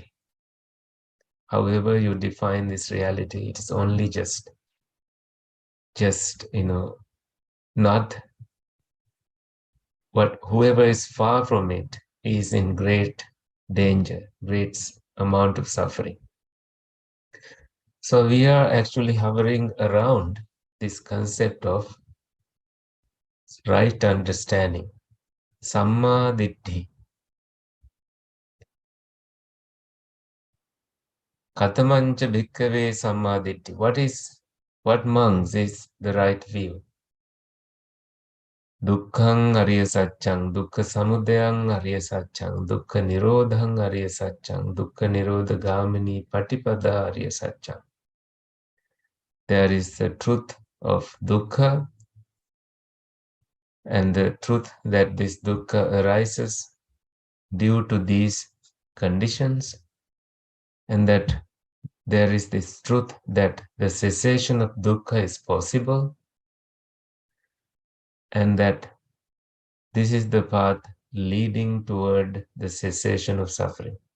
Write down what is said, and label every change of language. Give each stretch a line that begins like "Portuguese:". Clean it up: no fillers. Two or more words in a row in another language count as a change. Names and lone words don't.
English: However you define this reality, it is only just not what whoever is far from it is in great danger, great amount of suffering. So we are actually hovering around this concept of right understanding,
Pali: samma ditti. Katamancha bhikkave samma ditti.
English: What monks is the right view?
Pali: Dukkhang ariya satchang, dukkha samudayang ariya satchang, dukkha nirodhang ariya satchang, dukkha nirodha gamini patipada ariya satchang.
English: There is the truth of dukkha and the truth that this dukkha arises due to these conditions, and that there is this truth that the cessation of dukkha is possible, and that this is the path leading toward the cessation of suffering.